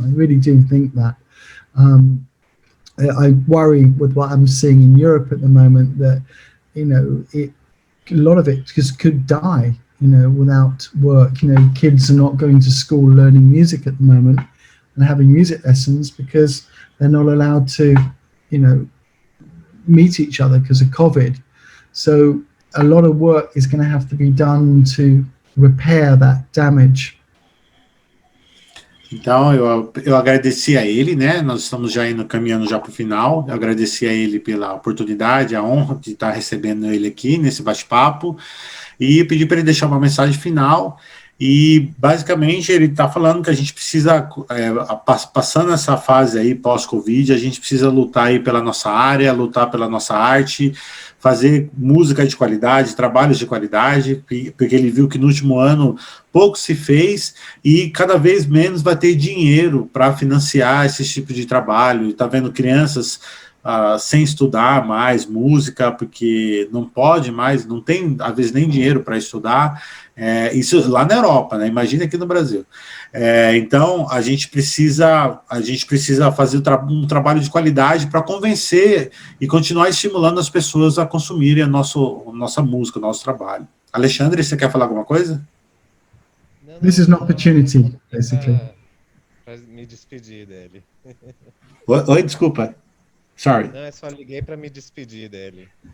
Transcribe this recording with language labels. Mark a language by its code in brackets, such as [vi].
[en] I really do think that. I worry with what I'm seeing in Europe at the moment that, you know, a lot of it just could die, you know, without work. You know, kids are not going to school learning music at the moment and having music lessons because they're not allowed to, you know, meet each other because of COVID. So a lot of work is going to have to be done to repair that damage. [pt] Então, eu agradeci a ele, né? Nós estamos já caminhando já para o final. Eu agradeci a ele pela oportunidade, a honra de estar recebendo ele aqui nesse bate-papo e pedi para ele deixar uma mensagem final. E, basicamente, ele está falando que a gente precisa, passando essa fase aí pós-Covid, a gente precisa lutar aí pela nossa área, lutar pela nossa arte, fazer música de qualidade, trabalhos de qualidade, porque ele viu que no último ano pouco se fez e cada vez menos vai ter dinheiro para financiar esse tipo de trabalho. Está vendo crianças sem estudar mais música, porque não pode mais, não tem, às vezes, nem dinheiro para estudar. Isso lá na Europa, né? Imagina aqui no Brasil. Então, a gente precisa fazer um trabalho de qualidade para convencer e continuar estimulando as pessoas a consumirem a nossa música, o nosso trabalho. Alexandre, você quer falar alguma coisa? [en] This is an opportunity, basically. [pt] Para me despedir dele. Oi, desculpa. Sorry. Não, eu só liguei para me despedir dele.